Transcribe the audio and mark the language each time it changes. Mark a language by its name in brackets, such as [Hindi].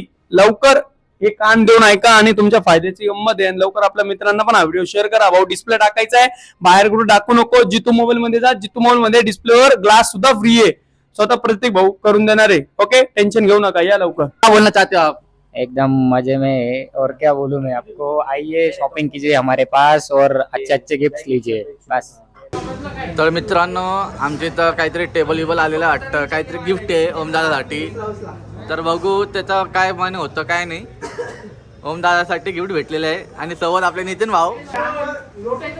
[Marathi] लवकर हे कान देऊन ऐका आणि तुमच्या फायद्याची गंमत आहे. लवकर आपल्या मित्रांना पण हा व्हिडिओ शेअर करा. भाऊ डिस्प्ले टाकायचा आहे, बाहेर कुठे टाकू नको. जितू मोबाईल मध्ये जा. जितू मोबाईल मध्ये डिस्प्लेवर ग्लास सुद्धा फ्री आहे. स्वतः प्रत्येक भाऊ करून देणार आहे. ओके, टेन्शन घेऊ नका, या लवकर. [Hindi] क्या बोलना चाहते हो आप? एकदम मजे में है। और क्या बोलूं मैं आपको, आइए शॉपिंग कीजिए हमारे पास और अच्छे अच्छे गिफ्ट लीजिए बस। [Marathi] तर मित्रांनो आमच्या इथं काहीतरी टेबल विबल आलेलं वाटतं, काहीतरी गिफ्ट आहे ओमदादासाठी. तर बघू त्याचं काय मन होतं काय नाही. ओमदादासाठी गिफ्ट भेटलेलं आहे आणि सोबत आपले नितीन भाऊ.